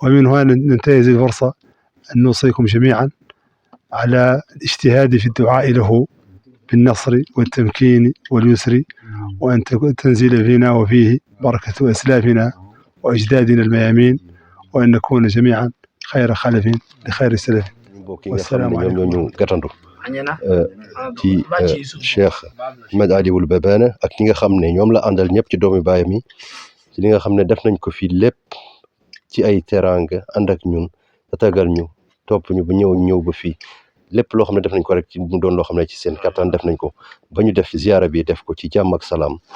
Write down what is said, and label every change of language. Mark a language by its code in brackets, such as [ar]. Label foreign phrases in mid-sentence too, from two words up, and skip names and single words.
[ar] ومن هنا ننتهز الفرصة أن نوصيكم جميعا على الاجتهاد في الدعاء له بالنصر والتمكين واليسر، وأن تنزل فينا وفيه بركة أسلافنا وأجدادنا الميامين، وأن نكون جميعا خير خلف لخير سلف. والسلام عليكم. [wo] ci Cheikh Ahmed Ali Wul Babana ak ñi nga xam ne ñoom la àndal ñëpp ci doomi baayam yi ci li nga xam ne def nañ ko fii lépp ci ay teraanga ànd ak ñun tatagal ñu topp ñu ba ñëw ba fii lépp loo xam ne def nañ ko rek ci mu doon loo xam ne ci seen kattan def nañ ko ba ñu def ziyaara bi def ko ci jàmm ak salaam